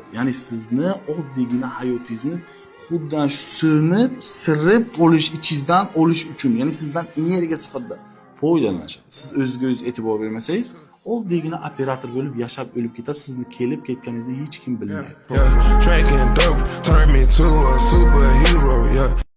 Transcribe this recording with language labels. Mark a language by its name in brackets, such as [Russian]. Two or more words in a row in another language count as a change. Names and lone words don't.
[Uzbek] Ya'ni sizni oddiygina hayotingizni xuddan sirib olish, ichingizdan olish uchun, ya'ni sizdan energiya sifatida foydalanishadi. Siz o'zingizga o'zingiz e'tibor bermasangiz, oddiygina operator bo'lib yashab o'lib ketasiz. Sizni kelib ketganingizni hech kim bilmaydi. [English] Drinking dope turned me to a superhero, yeah.